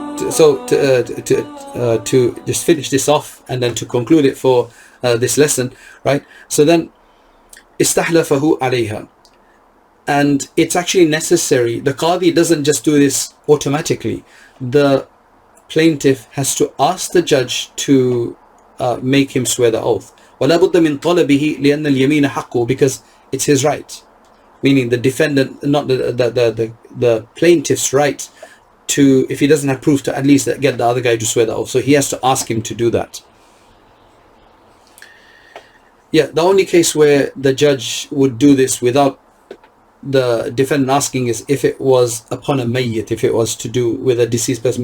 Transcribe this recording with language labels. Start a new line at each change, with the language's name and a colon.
English: So to just finish this off and then to conclude it for this lesson, right? So then,
Arabic: استحلفه عليها.
English: And it's actually necessary. The Qadi doesn't just do this automatically. The plaintiff has to ask the judge to make him swear the oath.
Arabic: وَلَا بُدَّ مِنْ طَلَبِهِ لِأَنَّ الْيَمِينَ حَقُّ,
English: because it's his right. Meaning the defendant, not the plaintiff's right to, if he doesn't have proof, to at least get the other guy to swear the oath. So he has to ask him to do that. Yeah, the only case where the judge would do this without the defendant asking is if it was upon a mayyit, if it was to do with a deceased person.